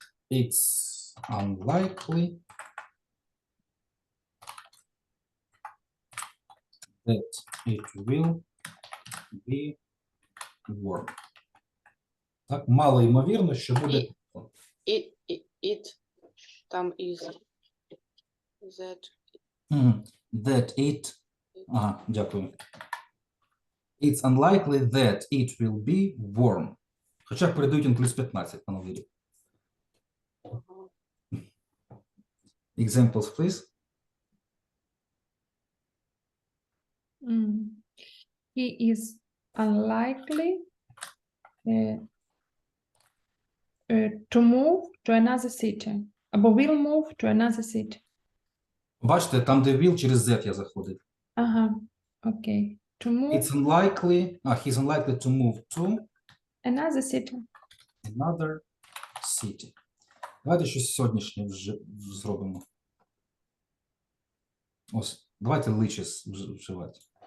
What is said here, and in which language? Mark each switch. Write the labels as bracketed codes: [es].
[en] It's unlikely that it will be warm. [uk] Так, мало ймовірно, що буде. [en] It, [uk] там [en] is. That. That it. [uk] Ага, дякую. [en] It's unlikely that it will be warm. [uk] Хоча передають він плюс 15 на новий рік. Ага. [en] Examples, please. He is unlikely to move to another city. [uk] Або [en] will move to another city. [uk] Бачите, там, де will, через Z я заходив. Ага, окей. [en] To move It's unlikely, he's unlikely to move to another city. another city. [uk] Давайте щось сьогоднішнє зробимо. Ось, давайте liches вживати.